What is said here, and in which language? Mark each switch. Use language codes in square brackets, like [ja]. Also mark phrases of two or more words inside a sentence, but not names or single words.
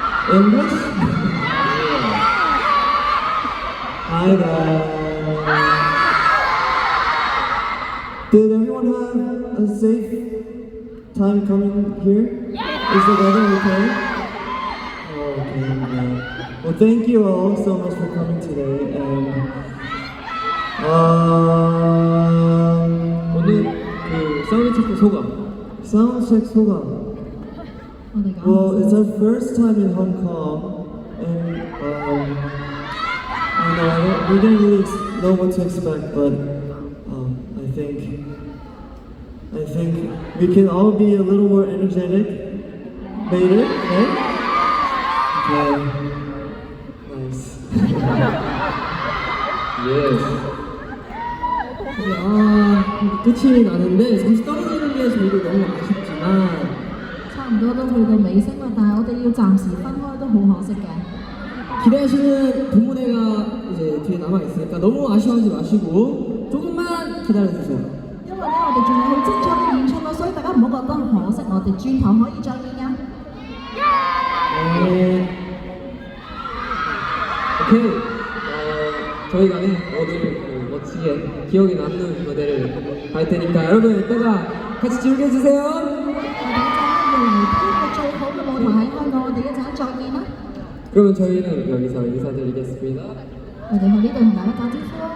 [en] English? Hi guys. Did everyone have a safe time coming here? Is the weather okay? Oh, okay. Yeah. Well, thank you all so much for coming today. And [ko] 오늘 그 사운드 체크 소감. soundcheck 소감. [en] Well, it's our first time in Hong Kong, and we didn't really know what to expect, but I think we can all be a little more energetic later, right? Okay. Nice. Yes. [ko] 끝이 나는데 잠시 떨어지는 게 저희도 너무 아쉽지만 [yue] 差唔多都去到尾聲啦，但係我哋要暫時分開都好可惜嘅。 [ko] 기대하시는 동무대가 이제 뒤에 남아 있으니까 너무 아쉬워하지 마시고 조금만 기다려주세요. [yue] 因為咧，我哋仲有好精彩嘅演出咯，所以大家唔好覺得可惜，我哋轉頭可以再見㗎。 [ko] 오케이. 저희가 오늘 멋지게 기억에 남는 무대를 할 테니까 여러분 이따가 같이 즐겨주세요. [yue] 我哋一陣咧要嚟睇一個最好嘅舞台喺香港，我哋一陣再見啦。 [ko] 그러면 저희는 여기서 인사드리겠습니다. [yue] 我哋去呢度同大家打招呼啦。